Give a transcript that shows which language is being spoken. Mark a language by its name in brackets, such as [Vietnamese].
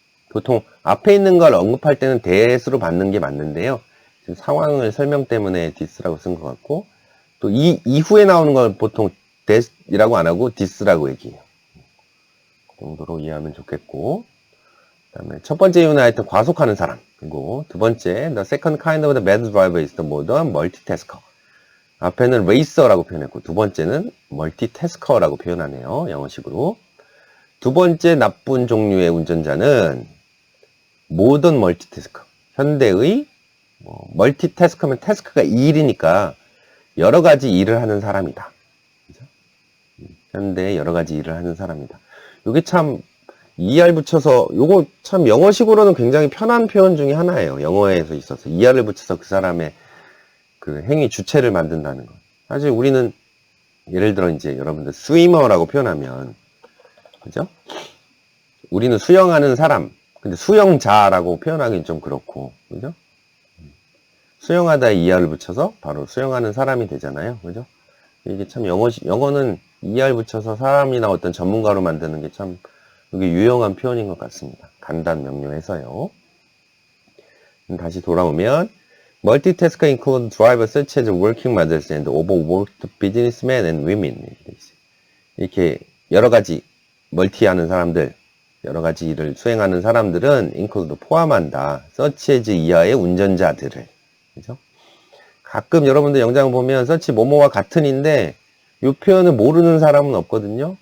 [Korean] 보통 앞에 있는 걸 언급할 때는 that으로 받는 게 맞는데요. 지금 상황을 설명 때문에 this라고 쓴 것 같고, 또 이후에 나오는 걸 보통 that이라고 안 하고 this라고 얘기해요. 그 정도로 이해하면 좋겠고, 그 다음에 첫 번째 이유는 하여튼 과속하는 사람. 그리고 두 번째, [English] the second kind of the bad driver is the modern multitasker. [Korean] 앞에는 racer라고 표현했고, 두 번째는 multitasker라고 표현하네요. 영어식으로. 두 번째 나쁜 종류의 운전자는 modern multitasker. 현대의, 멀티태스크면 태스크가 일이니까 여러 가지 일을 하는 사람이다. 그죠? 현대에 여러 가지 일을 하는 사람이다. 요게 참 ER 붙여서 요거 참 영어식으로는 굉장히 편한 표현 중에 하나예요. 영어에서 있어서 ER을 붙여서 그 사람의 그 행위 주체를 만든다는 것. 사실 우리는 예를 들어 이제 여러분들 스위머라고 표현하면 그죠? 우리는 수영하는 사람, 근데 수영자라고 표현하기는 좀 그렇고 그죠? 수영하다에 ER을 붙여서 바로 수영하는 사람이 되잖아요. 그죠? 이게 참 영어는 ER 붙여서 사람이나 어떤 전문가로 만드는 게 참 이게 유용한 표현인 것 같습니다. 간단 명료해서요. 다시 돌아오면 [English] Multitasker include drivers such as working mothers and overworked businessmen and women. [Korean] 이렇게 여러 가지 멀티하는 사람들, 여러 가지 일을 수행하는 사람들은 include 포함한다. such as 이하의 운전자들을. 그죠? 가끔 여러분들 영상 보면 such 뭐뭐와 같은인데 이 표현을 모르는 사람은 없거든요.